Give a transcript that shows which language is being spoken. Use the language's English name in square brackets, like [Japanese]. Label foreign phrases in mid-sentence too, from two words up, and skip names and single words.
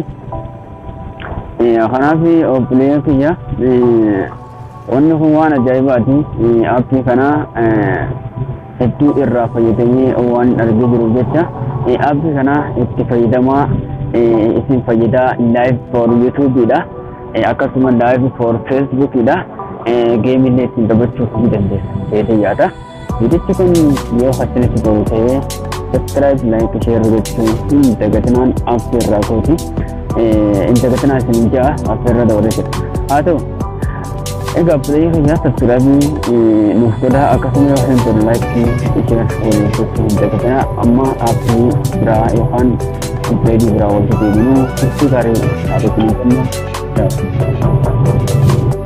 [Oromo] Kanaaf obboleeyyan kiyya wanni kun waan ajaa'ibaati. Aappii kana hedduu irraa fayyadamee waan argee jiru jecha aappii kana itti fayyadamaa isin fayyadaa [English] live for YouTube [Oromo] dha. Akkasuma [English] live for Facebook [Oromo] dha. Geemillee ittiin taphachuuf ni dandeessa jedhee yaada. Viidiyochi kun yoo fakkeenyaatti ta'u ta'ee [English] subscribe like share [Oromo] gochuun hin dagatinaan aappii irraa kooti. Hin dagatinaa isin ja'a aappii irra dabalatudha. Haa ta'u egaa bilee kiyya subscribe nuuf godhaa akkasuma yoo hin tole [English] like share [Oromo] gochuun hin dagatinaa amma aappii biraa yookaan upload biraa walitti deebinuu itti gaarii haa ta'u.